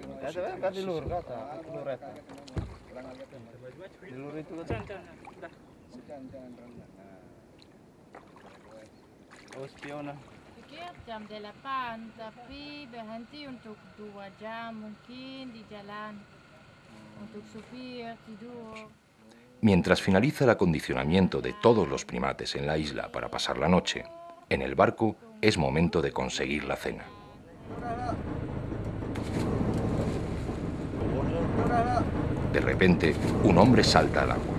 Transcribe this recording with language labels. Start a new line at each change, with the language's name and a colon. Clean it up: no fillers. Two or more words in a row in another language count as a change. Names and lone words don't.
Spanish: universitarios.
Indonesian: Pikir jam 8, tapi berhenti untuk 2 jam mungkin di jalan untuk supir tidur.
Spanish: Mientras finaliza el acondicionamiento de todos los primates en la isla para pasar la noche, en el barco es momento de conseguir la cena. De repente, un hombre salta al agua.